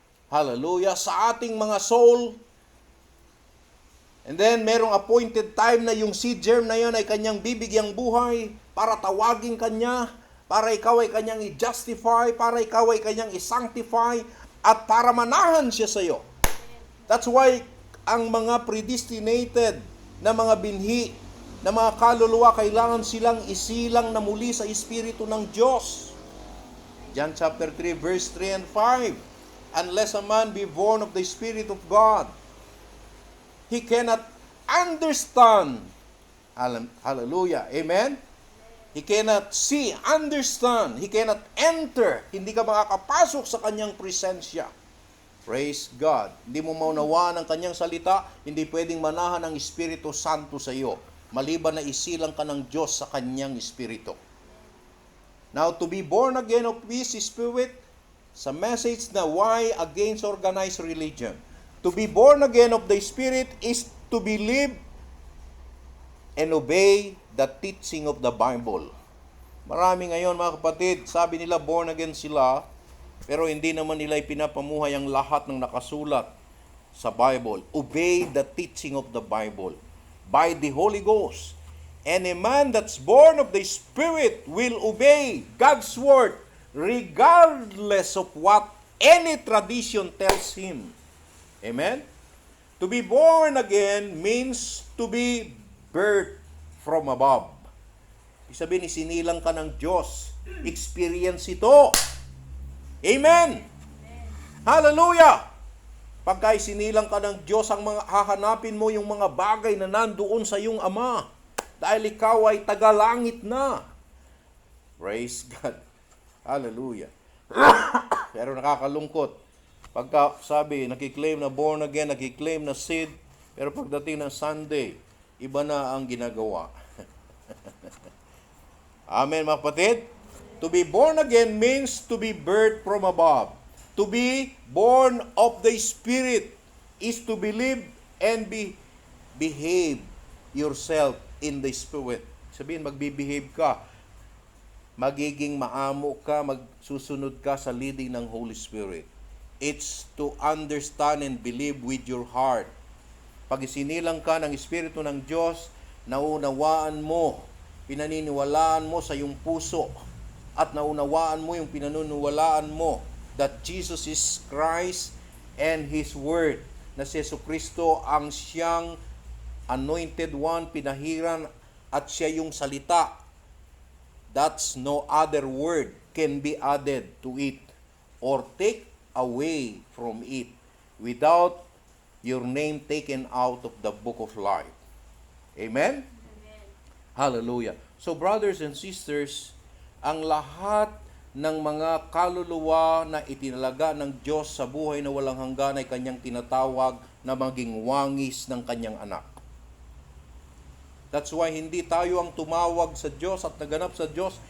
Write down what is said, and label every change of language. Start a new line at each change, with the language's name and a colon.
Filipino: Hallelujah. Sa ating mga soul. And then, merong appointed time na yung seed germ na yan ay kanyang bibigyang buhay para tawagin kanya, para ikaw ay kanyang i-justify, para ikaw ay kanyang i-sanctify, at para manahan siya sa iyo. That's why ang mga predestinated na mga binhi, na mga kaluluwa, kailangan silang isilang na muli sa Espiritu ng Diyos.
English: John chapter 3, verse 3 and 5. Unless a man be born of the Spirit of God, he cannot understand. Hallelujah. Amen? He cannot see, understand. He cannot enter.
Filipino: Hindi ka makakapasok sa kanyang presensya. Praise God. Hindi mo maunawaan ang kanyang salita, hindi pwedeng manahan ang Espiritu Santo sa iyo, maliban na isilang ka ng Diyos sa kanyang Espiritu.
English: Now, to be born again of His Spirit,
Filipino: sa message na
English: why against organized religion. To be born again of the Spirit is to believe and obey the teaching of the Bible.
Filipino: Marami ngayon mga kapatid, sabi nila born again sila, pero hindi naman nila ipinapamuhay ang lahat ng nakasulat sa Bible.
English: Obey the teaching of the Bible by the Holy Ghost. And a man that's born of the Spirit will obey God's word regardless of what any tradition tells him. Amen? To be born again means to be birthed from above.
Filipino: Ibig sabihin, isinilang ka ng Diyos. Experience ito. Amen! Hallelujah! Pagka isinilang ka ng Diyos, ang mga hahanapin mo yung mga bagay na nandoon sa iyong Ama. Dahil ikaw ay tagalangit na. Praise God. Hallelujah. Pero nakakalungkot. Pagka sabi, nakiklaim na born again, nakiklaim na seed, pero pagdating ng Sunday, iba na ang ginagawa. Amen, mga kapatid?
English: To be born again means to be birthed from above. To be born of the Spirit is to believe and behave yourself in the Spirit.
Filipino: Sabihin, magbibehave ka. Magiging maamo ka, magsusunod ka sa leading ng Holy Spirit.
English: It's to understand and believe with your heart.
Filipino: Pag isinilang ka ng Espiritu ng Diyos, naunawaan mo, pinaniniwalaan mo sa iyong puso, at naunawaan mo yung pinaniniwalaan mo
English: that Jesus is Christ and His Word,
Filipino: na si Jesucristo ang siyang anointed one, pinahiran, at siya yung salita.
English: That's no other word can be added to it or take away from it without your name taken out of the book of life. Amen? Amen. Hallelujah. So brothers and sisters,
Filipino: ang lahat ng mga kaluluwa na itinalaga ng Diyos sa buhay na walang hanggan ay kanyang tinatawag na maging wangis ng kanyang anak.
English: That's why
Filipino: hindi tayo ang tumawag sa Diyos at naganap sa Diyos.